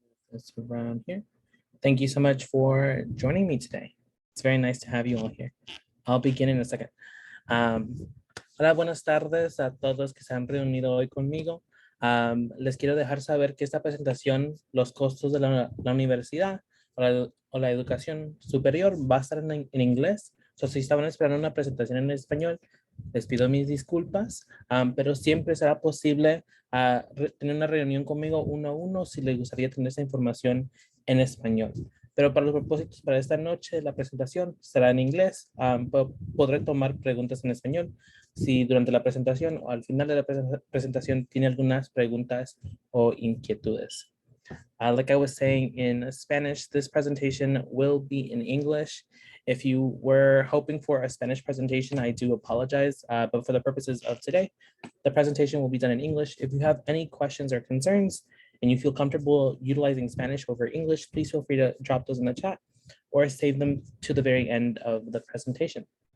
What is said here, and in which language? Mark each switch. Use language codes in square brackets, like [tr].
[en] This around here. Thank you so much for joining me today. It's very nice to have you all here. I'll begin in a second. [es] Hola, buenas tardes a todos que se han reunido hoy conmigo. Les quiero dejar saber que esta presentación, los costos de la universidad o la educación superior va a estar en inglés. So, si estaban esperando una presentación en español, les pido mis disculpas, pero siempre será posible tener una reunión conmigo uno a uno si les gustaría tener esa información en español. Pero para los propósitos para esta noche, la presentación será en inglés. Podré tomar preguntas en español si durante la presentación o al final de la presentación tiene algunas preguntas o inquietudes. [en] Like I was saying in Spanish, this presentation will be in English. If you were hoping for a Spanish presentation, I do apologize, but for the purposes of today, the presentation will be done in English. If you have any questions or concerns and you feel comfortable utilizing Spanish over English, please feel free to drop those in the chat or save them to the very end of the presentation.